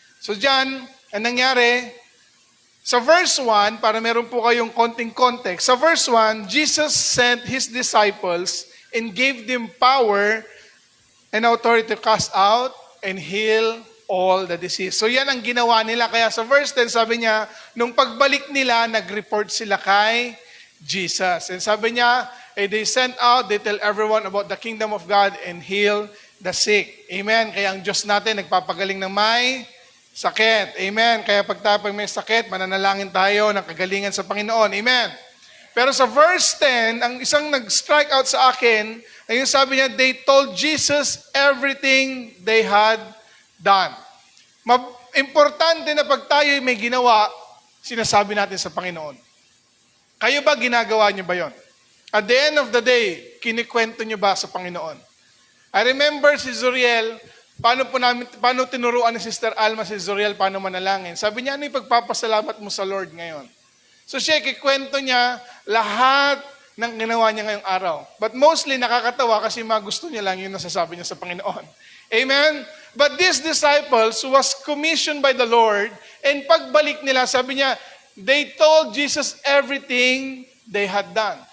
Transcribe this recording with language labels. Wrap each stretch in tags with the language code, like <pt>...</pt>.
<tl>So dyan, ang nangyari, sa verse 1,</tl> <en>para meron po kayong konting context, sa verse 1, Jesus sent His disciples and gave them power and authority to cast out and heal all the disease.</en> <tl>So yan ang ginawa nila. Kaya sa verse 10, sabi niya, nung pagbalik nila, nag-report sila kay Jesus.</tl> <en>And</en> <tl>sabi niya,</tl> <en>they sent out, they tell everyone about the kingdom of God and heal the sick. Amen.</en> <tl>Kaya ang Diyos natin, nagpapagaling ng may sakit. Amen. Kaya pag may sakit, mananalangin tayo ng kagalingan sa Panginoon. Amen. Pero sa verse 10, ang isang nag-strike out sa akin, ay yung sabi niya,</tl> <en>they told Jesus everything they had done.</en> <tl>Importante na pag tayo may ginawa, sinasabi natin sa Panginoon. Kayo ba, ginagawa niyo ba yon?</tl> <en>At the end of the day,</en> <tl>kinikwento niyo ba sa Panginoon?</tl> <en>I remember</en> <tl>si Zuriel, paano tinuruan ni Sister Alma si Zuriel paano manalangin. Sabi niya, ano yung pagpapasalamat mo sa Lord ngayon? So siya, kikwento niya lahat ng ginawa niya ngayong araw.</tl> <en>But mostly</en> <tl>nakakatawa kasi gusto niya lang yung nasasabi niya sa Panginoon. Amen?</tl> <en>But these disciples was commissioned by the Lord, and</en> <tl>pagbalik nila, sabi niya,</tl> <en>they told Jesus everything they had done.</en>